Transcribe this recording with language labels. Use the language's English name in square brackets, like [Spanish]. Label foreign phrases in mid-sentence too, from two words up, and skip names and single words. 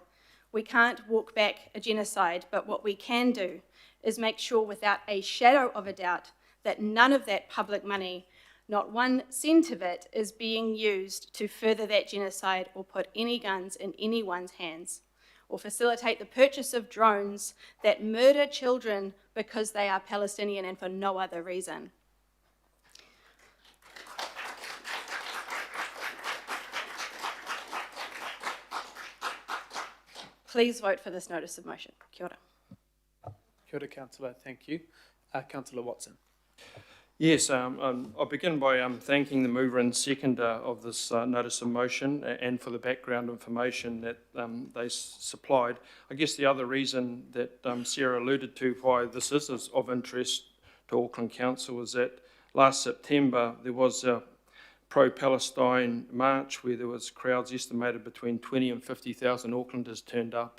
[English] We can't walk back a genocide, but what we can do is make sure without a shadow of a doubt that none of that public money, not 1 cent of it, is being used to further that genocide or put any guns in anyone's hands, or facilitate the purchase of drones that murder children because they are Palestinian and for no other reason. Please vote for this notice of motion. [Māori] Kia ora. Kia ora, [English] Councillor. Thank you. Councillor Watson. Yes, I'll begin by thanking the mover and seconder of this notice of motion and for the background information that they supplied. I guess the other reason that Sarah alluded to why this is of interest to Auckland Council is that last September there was a pro-Palestine march where there was crowds estimated between 20 and 50,000 Aucklanders turned up.